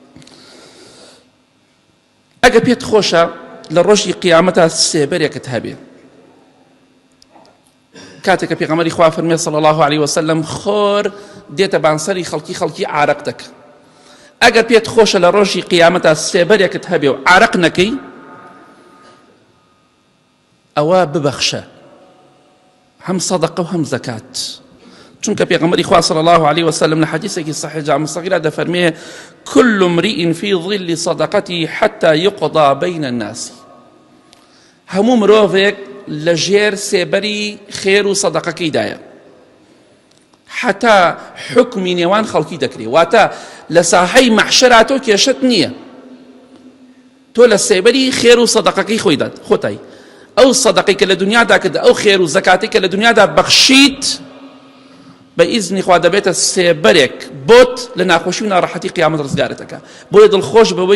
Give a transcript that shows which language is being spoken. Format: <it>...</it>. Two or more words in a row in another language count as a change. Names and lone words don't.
<ckb>ئەگە پێت خۆشە لە ڕۆژی قیامەتە سێبەرێکت هەبێ کاتێک کە پێغەمبەری خوا فەرمێ</ckb> <ar>صلی الله عليه وسلم</ar> <ckb>خۆر دێتە بانسەری خەڵکی عارەق دەکە ئەگەر پێت خۆشە لە ڕۆژی قیامەتە سێبەرێکت هەبێ و عارەق نەکەی ئەوە ببەخشە هەم سەدەقە و هەم زەکات چونکە پێغەمبەری خوا</ckb> <ar>صلی الله عليه وسلم</ar> <ckb>لە حەدیثێکی صحیح جامع صغیرە دەفەرمێ</ckb> <ar>كل امرئ في ظل صدقته حتى يقضى بين الناس</ar> <ckb>هەموو مرۆڤێک لەژێر سێبەری خێر و سەدەقەکەیدایە حتا حکمی نێوان خەڵکی دەکرێ واتە لە ساحەی مەحشەرا تۆ کێشت نییە تۆ لە سێبەری خێر و سەدەقەکەی خۆیدات خۆتای ئەو سەدەقەی کە لە دنیادا کرد ئەو خێر و زەکاتی کە لە دنیادا بەخشیت بە ئیزنی خوا دەبێتە سێبەرێک بۆت لە ناخۆشی و ناڕەحەتی قیامەت ڕزگارەتەکە بۆیە دڵخۆش بەوەی</ckb>